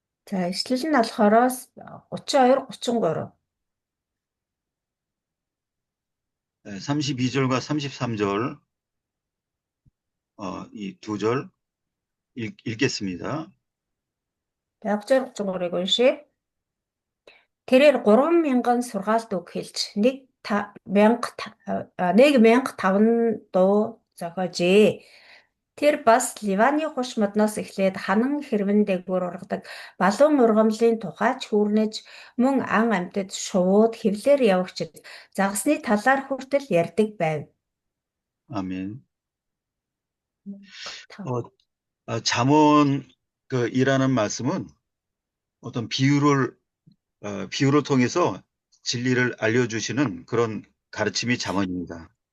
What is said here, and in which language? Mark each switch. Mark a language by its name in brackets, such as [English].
[Mongolian] За эшлэл нь болохоор 32, 33. [Korean] 32절과 33절 이 두 절 읽겠습니다. [Mongolian] 32, 33-ыг уншия. Тэрээр 3,000 сургаалт үг хэлж 1,500 дуу зохиожээ. Тэр бас Ливаны хуш модноос эхлээд ханан хэрвэн дээгүүр ургадаг балуун ургамлын тухайч хүүрнэж мөн ан амьтад шувууд хэвлэр явагчид загасны талаар хүртэл ярьдаг байв. [Korean] 아멘. 잠언 이라는 말씀은 어떤 비유를 통해서 진리를 알려주시는 그런 가르침이 잠언입니다.